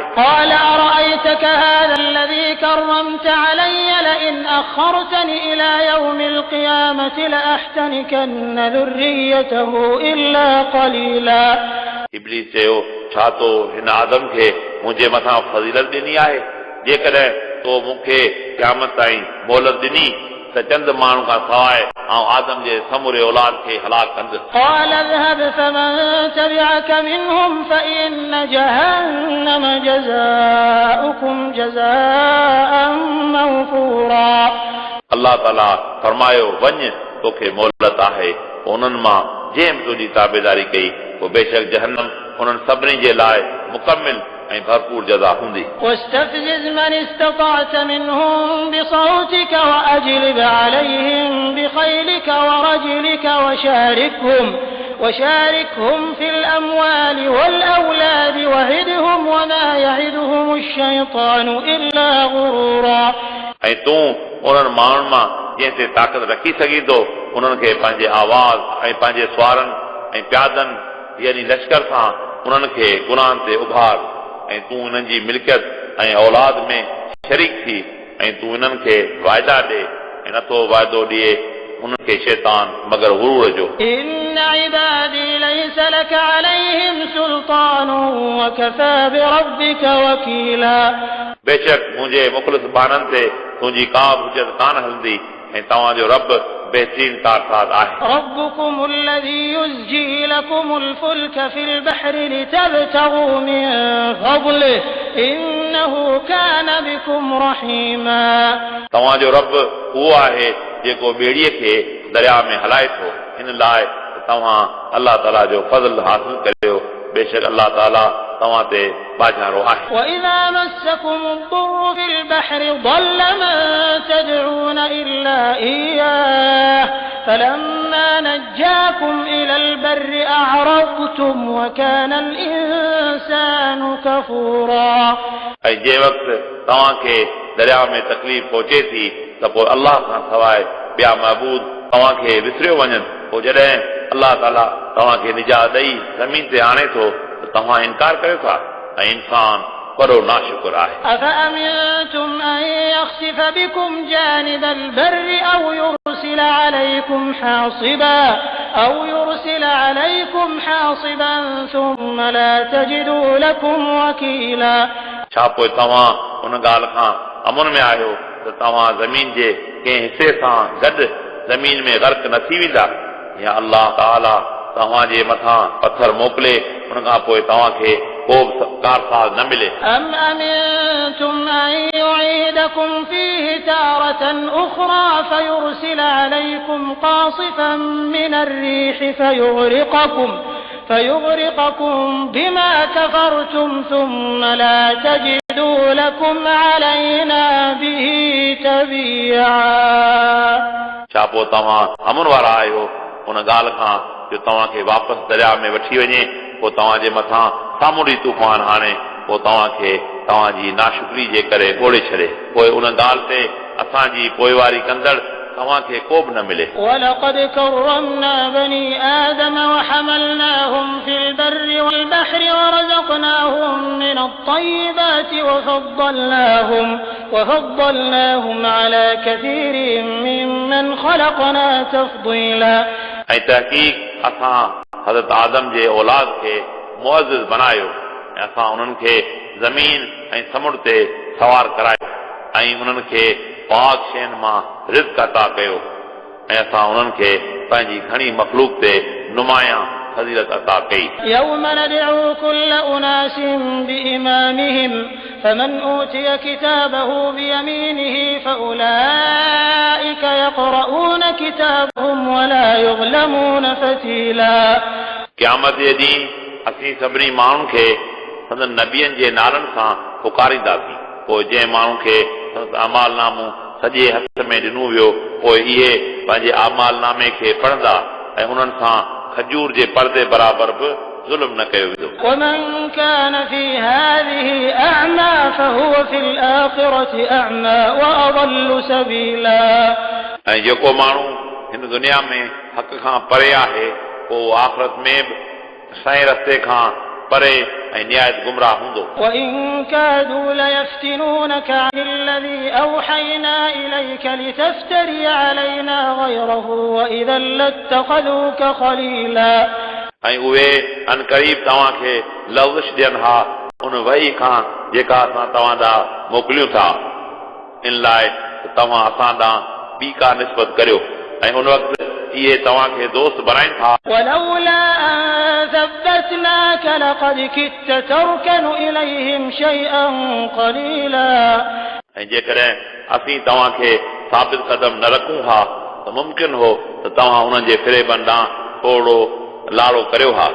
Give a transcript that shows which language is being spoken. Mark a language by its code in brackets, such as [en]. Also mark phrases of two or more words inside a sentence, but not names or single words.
[ar] قال أرأيتك هذا الذي كرمت علي لئن أخرتني إلى يوم القيامة لأحتنكن ذريته إلا قليلا [sd] इब्लीस चयो छा तो हिन आदम खे मुंहिंजे मथां फज़ीलत ॾिनी आहे जेकॾहिं तो मूंखे क़यामत ताईं मोहलत ॾिनी त चंद माण्हू खां सवाइ ऐं आदम जे समूरे औलाद खे हलाक कंदुसि। [ar] قال اذهب فمن تبعك منهم فإن جهنم جزاؤكم جزاء موفورا [sd] अल्लाह ताला फरमायो वञ तोखे मोहलत आहे उन्हनि मां जंहिं बि तुंहिंजी ताबेदारी कई पोइ बेशक जहन्नम उन्हनि सभिनी जे लाइ मुकमिल ऐं भरपूर जज़ा हूंदी। [ar] واستفزز من استطعت منهم بصوتك وأجلب عليهم بخيلك ورجلك وشاركهم في الأموال والأولاد وعدهم وما يعدهم الشيطان إلا غرورا [sd] ऐं तूं उन्हनि माण्हुनि मां जंहिं ते ताक़त रखी सघीं थो उन्हनि खे पंहिंजे आवाज़ ऐं पंहिंजे सुवारनि ऐं प्यादनि यानी लश्कर सां उन्हनि खे गुनाहनि ते उभार ऐं तूं इन्हनि जी मिल्कियत ऐं औलाद में शरीक थी ऐं तूं इन्हनि खे वाइदा ॾे ऐं नथो वाइदो ॾिए उन्हनि खे शैतान मगर गुरूर जो। [ar] إن عبادي ليس لك عليهم سلطان وكفى بربك وكيلا [sd] बेशक मुंहिंजे मुख़लिस बाननि ते तुंहिंजी का बि हुजत कान हलंदी ऐं तव्हांजो रब बहितरीन कारसाज़ आहे। [ar] ربكم الذي يزجي لكم الفلك في البحر لتبتغوا من فضله إنه كان بكم رحيما [sd] तव्हांजो रब उहो आहे जेको ॿेड़ीअ खे दरिया में हलाए थो हिन लाइ तव्हां अल्लाह ताला जो फज़ल हासिल करियो बेशक अल्लाह ताला तव्हां ते बाज़ारो आहे। [ar] وإذا مسكم الضر في البحر ضل من تدعون إلا إياه فلما نجاكم إلى البر أعرضتم وكان الإنسان كفورا [sd] ऐं जंहिं वक़्तु तव्हांखे दरिया में तकलीफ़ पहुचे थी त पोइ अल्लाह खां सवाइ ॿिया महबूद तव्हांखे विसरियो वञनि पोइ जॾहिं अल्लाह ताला तव्हांखे निजात ॾेई ज़मीन ते आणे थो त तव्हां इनकार कयो था ऐं इंसान वॾो नाशुक्र आहे। [ar] أفأمنتم أن يخسف بكم جانب البر أو يرسل عليكم حاصبا ثم لا تجدوا لكم وكيلا [sd] छा पोइ तव्हां उन ॻाल्हि खां अमन में आहियो त तव्हां ज़मीन जे कंहिं हिसे सां गॾु ज़मीन में गर्क न थी वेंदा या अल्लाह ताला तव्हांजे मथां पथर मोकिले उन खां पोइ तव्हांखे को बि कारसाज न मिले [ar] أم أمنتم أن يعيدكم فيه تارة أخرى فيرسل عليكم قاصفا من الريح فيغرقكم بما كفرتم ثم لا تجدوا لكم علينا به تبيعا [sd] छा पोइ तव्हां अमन वारा आहियो उन ॻाल्हि खां जो तव्हांखे वापसि दरिया में वठी वञे पोइ तव्हांजे मथां सामूंडी तूफ़ान हाणे पोइ तव्हांखे तव्हांजी नाशुक्री जे करे ॿोड़े छॾे पोइ उन ॻाल्हि ते असांजी पोइवारी कंदड़ तव्हांखे को बि न मिले [ar] ولقد كرمنا بني آدم وحملناهم في البر والبحر ورزقناهم من الطيبات وفضلناهم على كثير ممن خلقنا تفضيلا [sd] ऐं तहक़ीक़ असां हज़रत आदम जे औलाद खे मुअज़्ज़िज़ बनायो ऐं असां उन्हनि खे ज़मीन ऐं समुंड ते सवार करायो ऐं उन्हनि खे पाक शयुनि मां रिज़्क़ अता कयो ऐं असां उन्हनि खे पंहिंजी घणी मख़लूक़ ते नुमायां फज़ीलत अता कई [ar] يوم ندعو كل أناس بإمامهم فمن أوتي كتابه بيمينه فأولئك يقرؤون كتابهم ولا يظلمون فتيلا [sd] क़यामत जे ॾींहुं असीं सभिनी माण्हुनि खे संदन नबियनि जे नालनि सां पुकारींदासीं पोइ जंहिं माण्हू खे अमाल नामो सॼे हथ में ॾिनो वियो पोइ इहे पंहिंजे अमाल नामे खे पढ़ंदा ऐं उन्हनि सां खजूर जे पर्दे बराबरि बि ज़ुल्म न कयो वेंदो [ar] ومن كان في هذه أعمى فهو في الآخرة أعمى وأضل سبيلا [sd] ऐं जेको माण्हू हिन दुनिया में हक़ खां परे आहे पोइ आख़िरत में बि सही रस्ते खां परे ऐं निहायत गुमराह हूंदो [ar] وإن كادوا ليفتنونك عن الذي أوحينا إليك لتفتري علينا غيره وإذا لاتخذوك خليلا [sd] ऐं उहे अनक़रीब तव्हांखे लफ़्ज़ ॾियनि हा उन वही खां जेका असां तव्हां ॾांहुं मोकिलियूं था इन लाइ तव्हां असां ॾांहुं ॿी का निस्बत करियो ऐं उन वक़्तु इहे तव्हांखे दोस्त बणाइनि था [ar] ولولا أن ثبتناك لقد كدت تركن إليهم شيئا قليلا [sd] ऐं जेकॾहिं असीं तव्हांखे साबित क़दम न रखूं हा त मुमकिन हो त तव्हां उन्हनि जे फ़िरेबनि ॾांहुं थोरो लाड़ो करियो हा